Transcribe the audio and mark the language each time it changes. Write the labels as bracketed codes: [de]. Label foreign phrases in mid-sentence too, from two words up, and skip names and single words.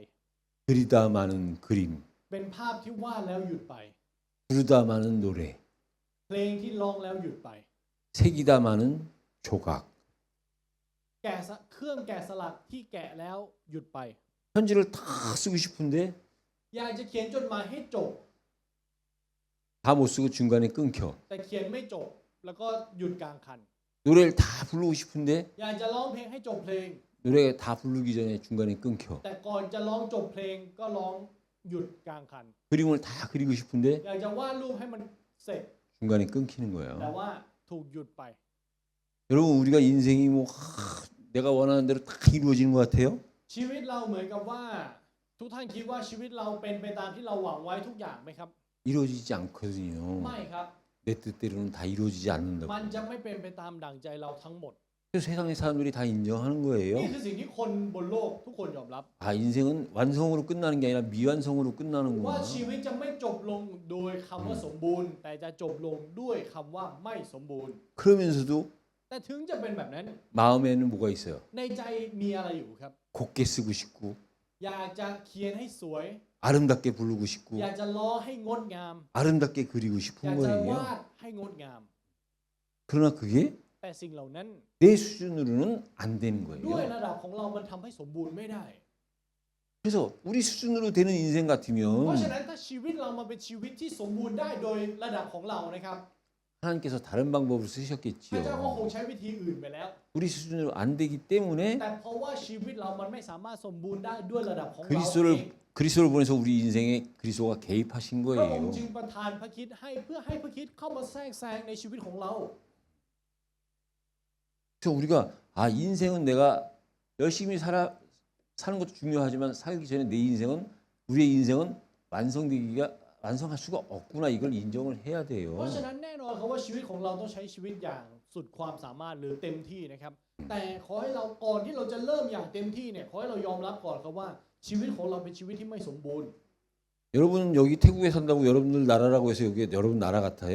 [ko] 그리다 많은 그림, [th] เป็นภาพที่วาดแล้วหยุดไป [ko] 부르다 많은 노래, [th] เพลงที่ร้องแล้วหยุดไป [ko] 새기다 많은 조각. [th] เครื่องแกะสลักที่แกะแล้วหยุดไป [ko] 편지를 다 쓰고 싶은데 [th] อยากจะเขียนจดหมายให้จบ [ko] 다 못 쓰고 중간에 끊겨. [th] แต่เขียนไม่จบ แล้วก็หยุดกลางคัน [ko] 노래를 다 부르고 싶은데 [th] อยากจะร้องเพลงให้จบเพลง [ko] 노래가 다 부르기 전에 중간에 끊겨. [th] แต่ก่อนจะร้องจบเพลงก็ร้องหยุดกลางคัน [ko] 그림을 다 그리고 싶은데 [th] อยากจะวาดรูปให้มันเสร็จ [ko] 중간에 끊기는 [th] แต่ [ko] 거예요. [th] ว่าถูกหยุดไป [ko] 여러분 우리가 인생이 뭐 내가 원하는 대로 다 이루어지는 것 같아요? [th] ชีวิตเราเหมือนกับว่า ทุกท่านคิดว่าชีวิตเราเป็นไปตามที่เราหวังไว้ทุกอย่างไหมครับ [ko] 이루어지지 않거든요. [th] ไม่ครับ [ko] 내 뜻대로는 다 이루어지지 않는다고. [th] มันจะไม่เป็นไปตามดั่งใจเราทั้งหมด [ko] 그래서 세상의 사람들이 다 인정하는 [th] นี่ [ko] 거예요. [th] คือสิ่งที่คนบนโลกทุกคนยอมรับ [ko] 인생은 완성으로 끝나는 게 아니라 미완성으로 [th] ว่า [ko] 끝나는구나. [th] ชีวิตจะไม่จบลงโดยคำว่าสมบูรณ์ แต่จะจบลงด้วยคำว่าไม่สมบูรณ์ [ko] 그러면서도 [th] แต่ถึงจะเป็นแบบนั้น [ko] 마음에는 뭐가 있어요? [th] ในใจมีอะไรอยู่ครับ [ko] 곱게 쓰고 싶고 [th] อยากจะเขียนให้สวย [ko] 아름답게 부르고 싶고 [th] อยากจะล้อให้งดงาม [ko] 아름답게 그리고 [th] อยา [ko] 싶은 [th] กจะ [ko] 거예요. [th] วาดให้งดงาม [ko] 그러나 그게 [th] แต่สิ่งเหล่านั้น [ko] 내 수준으로는 안 되는 [th] ด้วย [ko] 거예요. [th] ระดับของเรามันทำให้สมบูรณ์ไม่ได้ [ko] 그래서 우리 수준으로 되는 인생 [th] เพราะ [ko] 같으면 [th] ฉะนั้นถ้าชีวิตเรามาเป็นชีวิตที่สมบูรณ์ได้โดยระดับของเรานะครับ [ko] 하나님께서 다른 방법을 [th] พระเจ้าก็ค [ko] 쓰셨겠지요. [th] งใช้วิธีอื่นไปแล้ว [ko] 우리 수준으로 안 되기 때문에 [th] แต่เพราะว่าชีวิตเรามันไม่สามารถสมบูรณ์ได้ด้วยระดับของเราเอง [ko] 그리스도를 그리스도를 보내서 우리 인생에 그리스도가 개입하신 [th] พระองค์ [ko] 거예요. [th] จึงประทานพระคริสต์ให้เพื่อให้พระคริสต์เข้ามาแทรกแซงในชีวิตของเรา [ko] 그래서 우리가 인생은 내가 열심히 사는 것도 중요하지만 살기 전에 내 인생은 우리의 인생은 완성할 수가 없구나 이걸 인정을 해야 [th] เพราะฉะ [ko] 돼요. [th] นั้นแน่นอนครับว่าชีวิตของเราต้องใช้ชีวิตอย่างสุดความสามารถหรือเต็มที่นะครับ แต่ขอให้เราก่อนที่เราจะเริ่มอย่างเต็มที่เนี่ยขอให้เรายอมรับก่อนครับว่าชีวิตของเราเป็นชีวิตที่ไม่สมบูรณ์ [ko] 여러분 여기 태국에 산다고 여러분들 나라라고 해서 여기 여러분 나라 같아요?